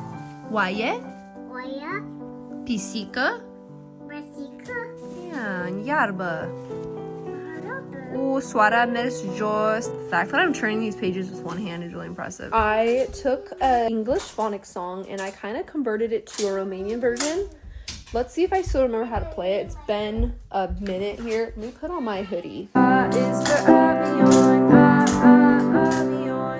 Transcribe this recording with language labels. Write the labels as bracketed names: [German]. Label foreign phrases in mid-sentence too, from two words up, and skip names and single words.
[Romanian] Oaie? Oia. Pisică? Pisică. Yeah, în iarbă. Soarea a mers jos. [English] The fact that I'm turning these pages with one hand is really impressive. I took an English phonics song and I kind of converted it to a Romanian version. Let's see if I still remember how to play it. It's been a minute here. Let me put on my hoodie. A is for avion, avion.